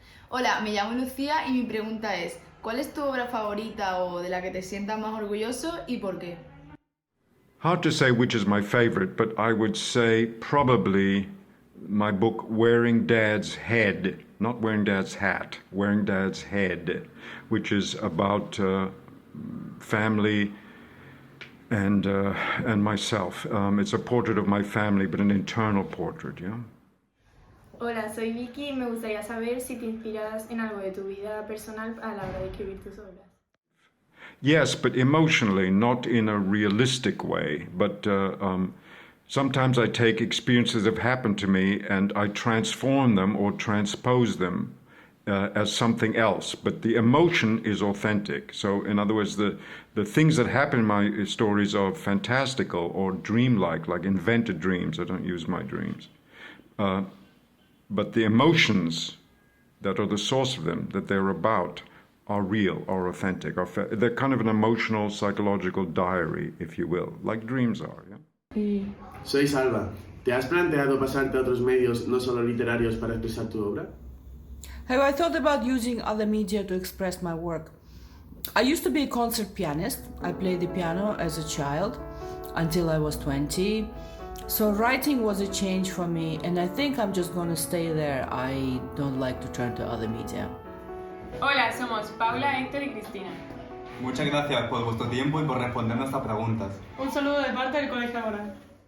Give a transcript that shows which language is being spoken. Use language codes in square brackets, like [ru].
[es] Hola, me llamo Lucía y mi pregunta es, ¿cuál es tu obra favorita o de la que te sientas más orgulloso y por qué? [en] Hard to say which is my favorite, but I would say probably my book Wearing Dad's Head, not Wearing Dad's Hat, Wearing Dad's Head, which is about family and myself. It's a portrait of my family, but an internal portrait, yeah? [es] Hola, soy Vicky y me gustaría saber si te inspiras en algo de tu vida personal a la hora de escribir tus obras. [en] Yes, but emotionally, not in a realistic way. But sometimes I take experiences that have happened to me and I transform them or transpose them as something else. But the emotion is authentic. So, in other words, the things that happen in my stories are fantastical or dreamlike, like invented dreams. I don't use my dreams. But the emotions that are the source of them, that they're about, are real, are authentic. They're kind of an emotional, psychological diary, if you will, like dreams are. Yeah? [es] Soy Salva. ¿Te has planteado pasarte a otros medios, no solo literarios, para expresar tu obra? [en] Have I thought about using other media to express my work? I used to be a concert pianist. I played the piano as a child until I was 20. So writing was a change for me, and I think I'm just going to stay there. I don't like to turn to other media. [es] Hola, somos Paula, Héctor y Cristina. Muchas gracias por vuestro tiempo y por responder nuestras preguntas. Un saludo de parte del Colegio Alborán.